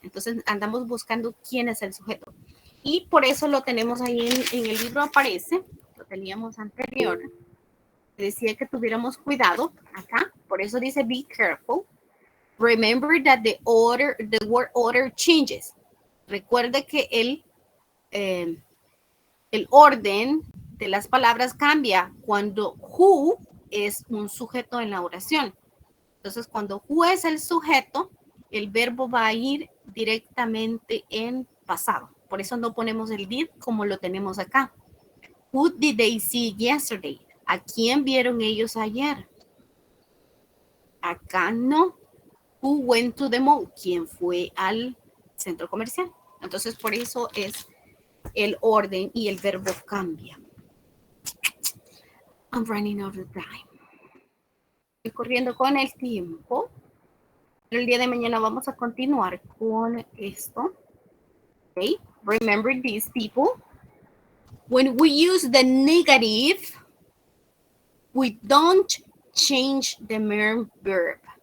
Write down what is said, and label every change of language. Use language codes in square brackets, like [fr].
[es] Entonces, andamos buscando quién es el sujeto. Y por eso lo tenemos ahí en el libro, aparece, lo teníamos anterior. Decía que tuviéramos cuidado acá, por eso dice [en] be careful. Remember that the word order changes. [es] Recuerde que el orden de las palabras cambia cuando who es un sujeto en la oración. Entonces, cuando who es el sujeto, el verbo va a ir directamente en pasado. Por eso no ponemos el did como lo tenemos acá. [en] Who did they see yesterday? [es] ¿A quién vieron ellos ayer? Acá no. [en] Who went to the mall? [es] ¿Quién fue al centro comercial? Entonces, por eso es el orden y el verbo cambia. [en] I'm running out of time. [es] Estoy corriendo con el tiempo. Pero el día de mañana vamos a continuar con esto. [en] Okay, remember these people. When we use the negative, we don't change the main verb.